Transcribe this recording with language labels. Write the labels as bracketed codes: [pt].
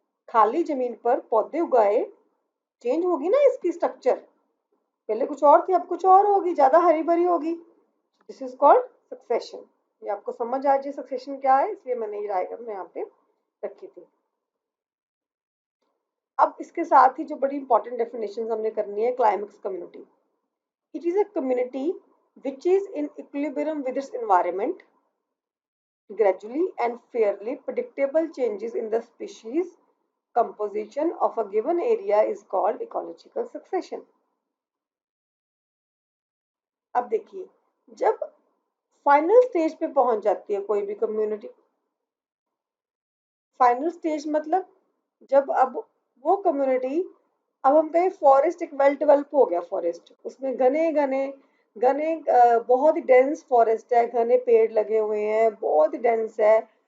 [hi] खाली जमीन पर पौधे उगाए, चेंज होगी ना इसकी स्ट्रक्चर, पहले कुछ और थी अब कुछ और होगी, ज्यादा हरी भरी होगी। [en] This is called succession. [hi] ये आपको समझ आ जाए सक्सेशन क्या है, इसलिए मैंने ये डायग्राम यहाँ पे रखी थी। अब इसके साथ ही जो बड़ी इंपॉर्टेंट डेफिनेशन हमने करनी है, climax community. [en] It is a community which is in equilibrium with its environment, gradually and fairly predictable changes in the species composition of a given area is called ecological succession. [hi] अब देखिए, जब final stage पे पहुंच जाती है कोई भी community, final stage मतलब जब अब वो कम्युनिटी, अब हम कहें फॉरेस्ट एक वेल डेवलप हो गया फॉरेस्ट, उसमें घने घने घने बहुत ही डेंस फॉरेस्ट है, घने पेड़ लगे हुए हैं, बहुत ही डेंस है।